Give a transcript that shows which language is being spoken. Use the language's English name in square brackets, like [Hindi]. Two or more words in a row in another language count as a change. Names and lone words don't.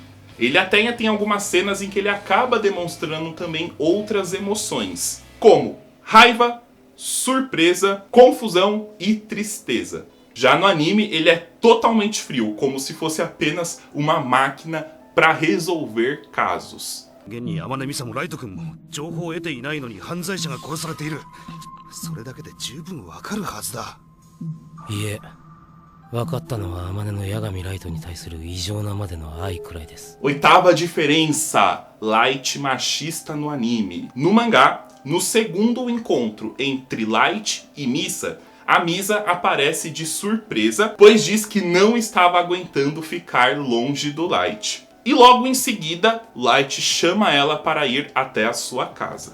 [Portuguese] Ele até tem algumas cenas em que ele acaba demonstrando também outras emoções, como raiva, surpresa, confusão e tristeza. Já no anime, ele é totalmente frio, como se fosse apenas uma máquina para resolver casos. [Japanese] 現に山根美沙もライト君も情報を得ていないのに犯罪者が殺されている。それだけで十分わかるはずだ。いえ、分かったのは天音の八神ライトに対する異常なまでの愛くらいです。 [Portuguese] Oitava diferença: Light machista no anime. No mangá, no segundo encontro entre Light e Misa, a Misa aparece de surpresa, pois diz que não estava aguentando ficar longe do Light. E logo em seguida, Light chama ela para ir até a sua casa.